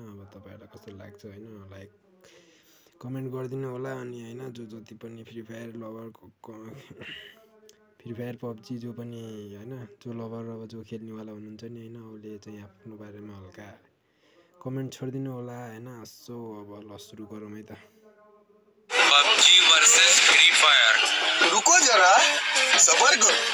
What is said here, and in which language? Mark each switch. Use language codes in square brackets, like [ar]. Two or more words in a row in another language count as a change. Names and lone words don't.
[ne] अब तपाईहरुलाई कस्तो लाग्छ हैन, [en] like comment [ne] गरिदिनु होला। अनि हैन जो जति पनि फ्री फायर लभरको फ्री फायर पब्जी जो पनि हैन जो लभर अब जो खेल्नेवाला हुनुहुन्छ नि हैन, उसले चाहिँ आफ्नो बारेमा हल्का कमेन्ट छोडिदिनु होला हैन। सो अब ल सुरु गरौँ है त। पबजी वर्सेस फ्री फायर। [hi] रुको जरा सबर करो।